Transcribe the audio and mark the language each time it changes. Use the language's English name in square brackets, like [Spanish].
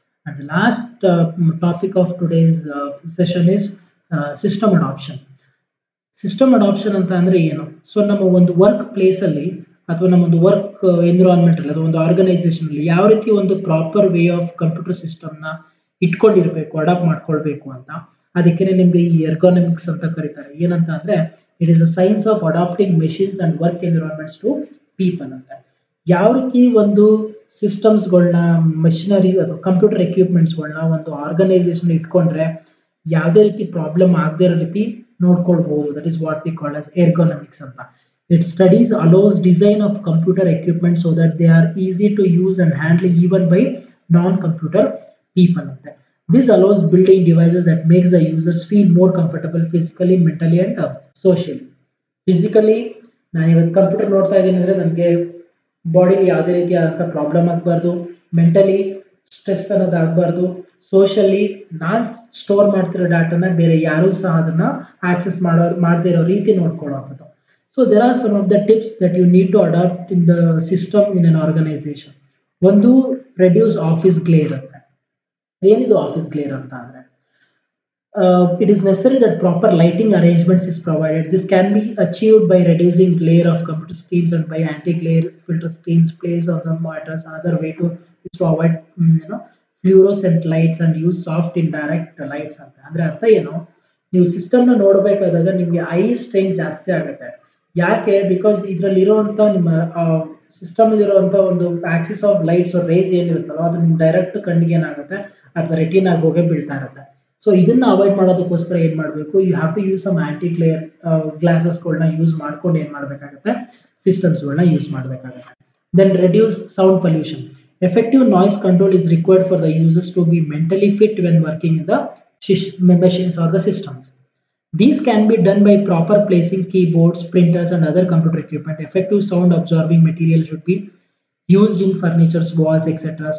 [English] And the last topic of today's session is system adoption. [Kannada] System adoption ಅಂತ ಅಂದ್ರೆ ಏನು? So ನಮ್ಮ ಒಂದು ವರ್ಕ್ ಪ್ಲೇಸ್ ಅಲ್ಲಿ ಅಥವಾ ನಮ್ಮ ಒಂದು ವರ್ಕ್ ಎನ್ವಿರಾನ್ಮೆಂಟ್ ಅಲ್ಲಿ ಅಥವಾ ಒಂದು ಆರ್ಗನೈಸೇಷನ್ ಅಲ್ಲಿ ಯಾವ ರೀತಿ ಒಂದು proper way of computer system ನ ಇಟ್ಕೊಂಡಿರ್ಬೇಕು, ಅಡಾಪ್ಟ್ ಮಾಡ್ಕೊಳ್ಬೇಕು ಅಂತ. ಅದಕ್ಕೆ ನಿಮ್ಗೆ ಈ ಎರ್ಗೋನಮಿಕ್ಸ್ ಅಂತ ಕರೀತಾರೆ. ಏನಂತ ಅಂದ್ರೆ, [English] it is a science of adapting machines and work environments to people [Kannada] ಅಂತ. ಯಾವ ರೀತಿ ಒಂದು ಸಿಸ್ಟಮ್ಸ್ಗಳನ್ನ, ಮೆಷಿನರಿ ಅಥವಾ ಕಂಪ್ಯೂಟರ್ ಎಕ್ವಿಪ್ಮೆಂಟ್ಸ್ಗಳನ್ನ ಒಂದು ಆರ್ಗನೈಸೇಷನ್ ಇಟ್ಕೊಂಡ್ರೆ ಯಾವುದೇ ರೀತಿ ಪ್ರಾಬ್ಲಮ್ ಆಗದೇ ಇರೋ ರೀತಿ ನೋಡ್ಕೊಳ್ಬಹುದು. [English] That is what we call as ergonomics ಅಂತ. It studies allows design of computer equipment so that they are easy to use and handle even by non-computer people. This allows building devices that makes the users feel more comfortable physically, mentally and socially. [Kannada] Physically, ನಾನು ಇವತ್ತು computer ನೋಡ್ತಾ ಇದ್ದೀನಿ ಅಂದ್ರೆ ನನಗೆ ಬಾಡಿಲಿ ಯಾವುದೇ ರೀತಿಯಾದಂಥ problem ಆಗಬಾರ್ದು, mentally stress ಅನ್ನೋದು ಆಗಬಾರ್ದು, ಸೋಷಿಯಲಿ ನಾನು ಸ್ಟೋರ್ ಮಾಡ್ತಿರೋ ಡಾಟಾನ ಬೇರೆ ಯಾರೂ ಸಹ ಅದನ್ನ ಆಕ್ಸೆಸ್ ಮಾಡದೇ ಇರೋ ರೀತಿ ನೋಡ್ಕೊಳ್ಳುವಂಥದ್ದು. [English] So there are some of the tips that you need to adopt in the system in an organization. ಒಂದು reduce office glare [Kannada] ಅಂತ. ಏನಿದು ಆಫೀಸ್ ಗ್ಲೇರ್ ಅಂತ ಅಂದ್ರೆ [English] it is necessary that proper lighting arrangements is provided. This can be achieved by reducing glare of computer screens and by anti-glare filter screens placed on the monitors. Another way to is to avoid fluorescent lights and use soft indirect lights [Kannada] ಅಂತ ಅಂದ್ರೆ ಅರ್ಥ ಏನು, ನೀವು ಸಿಸ್ಟಮ್ನ ನೋಡಬೇಕಾದಾಗ ನಿಮಗೆ I strain ಜಾಸ್ತಿ ಆಗುತ್ತೆ. ಯಾಕೆ? ಬಿಕಾಸ್ ಇದರಲ್ಲಿ ಇರುವಂತ ನಿಮ್ಮ ಸಿಸ್ಟಮ್ ಇರುವಂತ ಒಂದು ಆಕ್ಸಿಸ್ ಆಫ್ ಲೈಟ್ಸ್ ರೇಸ್ ಏನಿರುತ್ತಲ್ಲ ಅದು ನಿಮ್ ಡೈರೆಕ್ಟ್ ಕಣ್ಣಿಗೆ ಏನಾಗುತ್ತೆ ಅಥವಾ ರೆಟಿನಾಗಿ ಹೋಗಿ ಬೀಳ್ತಾ ಇರುತ್ತೆ. ಸೊ ಇದನ್ನ ಅವಾಯ್ಡ್ ಮಾಡೋದಕ್ಕೋಸ್ಕರ ಏನ್ ಮಾಡಬೇಕು, [English] you have to use some anti glare [Kannada] ಗ್ಲಾಸಸ್ಗಳನ್ನ use ಮಾಡ್ಕೊಂಡು ಏನ್ ಮಾಡಬೇಕಾಗುತ್ತೆ, ಸಿಸ್ಟಮ್ಸ್ಗಳನ್ನ ಯೂಸ್ ಮಾಡಬೇಕಾಗುತ್ತೆ. [English] Then reduce sound pollution. Effective noise control is required for the users to be mentally fit when working in the machines or the systems. These can be done by proper placing keyboards, printers, and other computer equipment. Effective sound absorbing material should be used in furnitures, walls, etc.